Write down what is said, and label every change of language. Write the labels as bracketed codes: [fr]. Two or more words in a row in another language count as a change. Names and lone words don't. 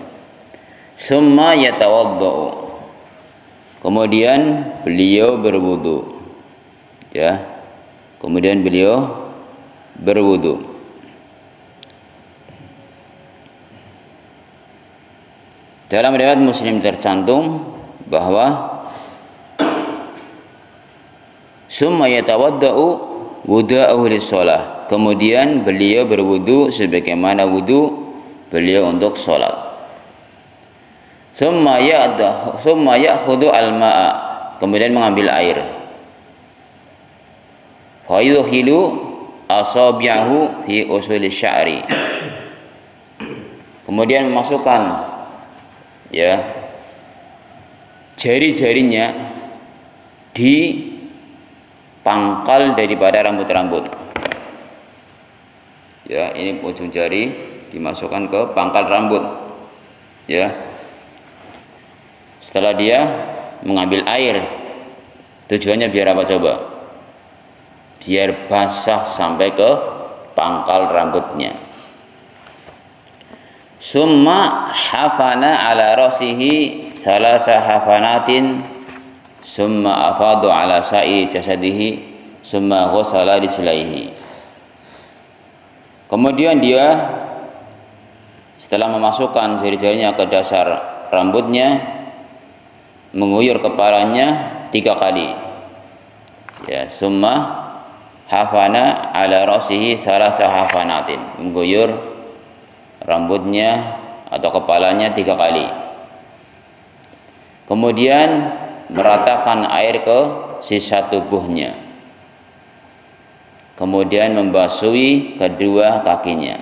[ar] ثم يتوضأ, [id] kemudian beliau berwudu. Ya, kemudian beliau berwudu. Dalam riwayat Muslim tercantum bahwa [ar] ثم يتوضأ وضوءه للصلاة, [id] kemudian beliau berwudu sebagaimana wudu beliau untuk salat. [ar] ثم يأخذ الماء, [id] kemudian mengambil air. [ar] فيدخل أصابعه في أصول الشعر, [id] kemudian memasukkan jari-jarinya di pangkal daripada rambut-rambut. Ya, ini ujung jari dimasukkan ke pangkal rambut. Ya. Setelah dia mengambil air, tujuannya biar apa coba? Biar basah sampai ke pangkal rambutnya. [ar] ثم حفن على رأسه ثلاث حفنات ثم أفاض على سائر جسده ثم غسل رجليه. [id] Kemudian dia setelah memasukkan jari-jarinya ke dasar rambutnya, menguyur kepalanya 3 kali. Ya, [ar] ثم حفن على رأسه ثلاث حفنات, [id] mengguyur rambutnya atau kepalanya 3 kali. Kemudian meratakan air ke sisa tubuhnya. Kemudian membasuhi kedua kakinya.